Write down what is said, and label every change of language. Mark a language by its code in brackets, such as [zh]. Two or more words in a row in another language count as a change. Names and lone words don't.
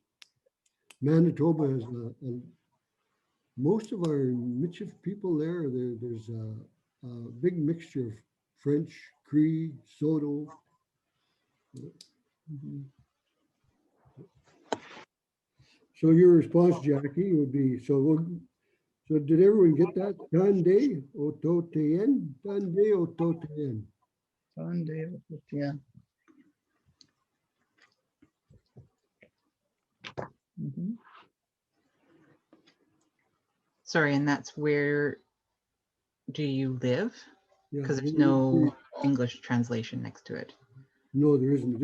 [en] Manitoba has most of our Michif people there's a big mixture of French, Cree, Soto. So your response, Jackie, would be, so did everyone get that? [cr] Tande ototeyen, tande ototeyen. Tande ototeyen. [en] Sorry, and that's where do you live? Yeah, Because there's no English translation next to it. No, there isn't.